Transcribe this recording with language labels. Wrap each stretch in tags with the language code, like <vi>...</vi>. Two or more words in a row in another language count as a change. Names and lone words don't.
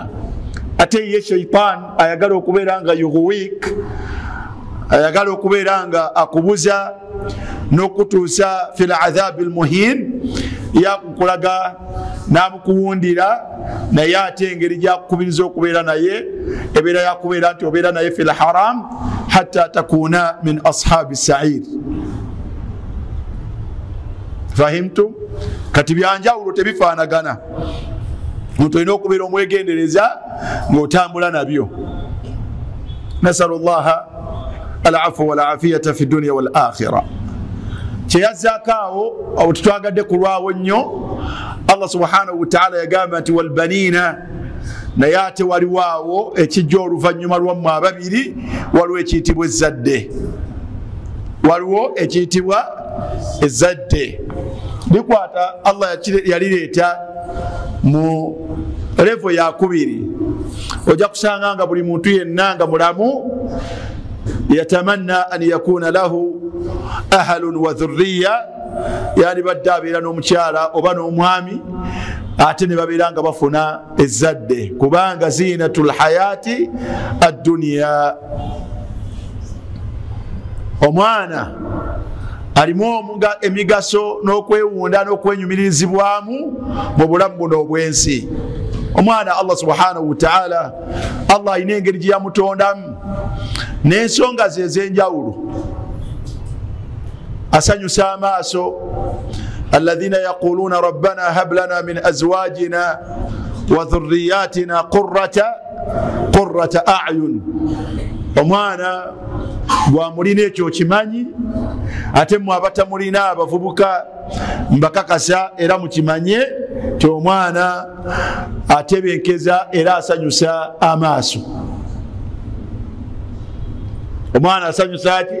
<lg>Ate ye shaitan ayagala okubeera nga yughwik, ayagala okubeera nga akubuza n'okutuusa</lg> <ar>في العذاب المهين,</ar> <lg>yakukulaga n'amukuwundira, naye ate engeri gyakukubiriza okubeera naye ebeera yakubeera nti obeera naye</lg> <ar>في الحرام حتى تكون من أصحاب السعير. Fahimtum?</ar> <lg>Kati byanjawulo tebifaanagana, omuntu olina okubeera omwegendereza ng'otambula nabyo.</lg> <ar>نسأل الله العفو والعافية في الدنيا والآخرة.</ar> <lg>Kyeyazzaako awo awo tetwagadde kulwawo nnyo. Allah</lg> <ar>سبحانه وتعالى</ar> <lg>yagamba nti</lg> <ar>والبنين,</ar> <lg>naye ate waliwo awo ekijja oluvannyuma lwammwe ababiri, waliwo ekiyitibwa ezzadde, waliwo ekiyitibwa ezzadde. Likwata Allah yalireeta mu levo yakubiri. Ojja kusanga nga buli muntu yenna nga mulamu</lg> <ar>يتمنى أن يكون له أهل وذرية,</ar> <lg>yani badde abeera n'omukyala oba n'omwami ate ne babeera nga bafuna ezzadde, kubanga</lg> <ar>زينة الحياة الدنيا.</ar> <lg>Omwana alimu emigaso n'okwewunda n'okwenyumirizibwamu mu bulamu buno obwensi. Omwana Allah</lg> <ar>سبحانه وتعالى,</ar> <lg>Allah alina engeri gye yamutondamu n'ensonga ze ez'enjawulo. Asanyusa amaaso,</lg> <ar>الذين يقولون ربنا هب لنا من أزواجنا وذرياتنا قرة أعين.</ar> <lg>Omwana gwamulina ekyo okimanyi, ate mmwe abatamulina abavubuka mbakakasa era mukimanye ti omwana atebenkeza era asanyusa amaaso. Omwana asanyusa ki?</lg>